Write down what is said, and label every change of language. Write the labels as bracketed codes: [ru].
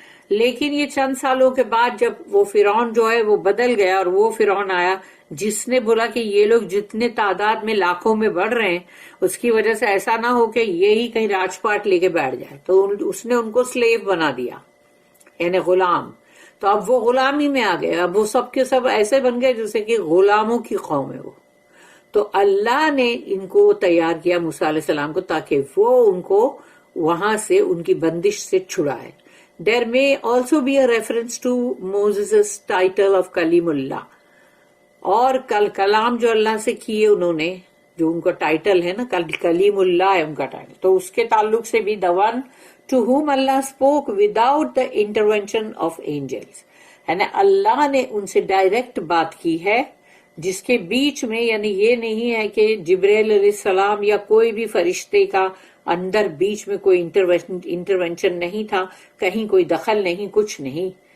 [ur] لیکن یہ چند سالوں کے بعد جب وہ فرعون جو ہے وہ بدل گیا، اور وہ فرعون آیا جس نے بولا کہ یہ لوگ جتنے تعداد میں لاکھوں میں بڑھ رہے ہیں، اس کی وجہ سے ایسا نہ ہو کہ یہی کہیں راج پاٹ لے کے بیٹھ جائے، تو اس نے ان کو سلیو بنا دیا، یعنی غلام. تو اب وہ غلامی میں آ گئے، اب وہ سب کے سب ایسے بن گئے جیسے کہ غلاموں کی قوم ہے وہ. تو اللہ نے ان کو تیار کیا موسیٰ علیہ السلام کو، تاکہ وہ ان کو وہاں سے ان کی بندش سے چھڑائے. [en] There may also be a reference to Moses' title of Kalim Allah. [ur] اور کلام جو اللہ سے کیے انہوں نے، جو ان کا ٹائٹل ہے نا، کلیم اللہ ہے ان کا ٹائٹل، تو اس کے تعلق سے بھی [en] the one to whom Allah spoke without the intervention of angels. [ur] یعنی اللہ نے ان سے ڈائریکٹ بات کی ہے، جس کے بیچ میں یعنی یہ نہیں ہے کہ جبرائیل علیہ السلام یا کوئی بھی فرشتے کا اندر بیچ میں کوئی انٹرونشن نہیں تھا، کہیں کوئی دخل نہیں، کچھ نہیں.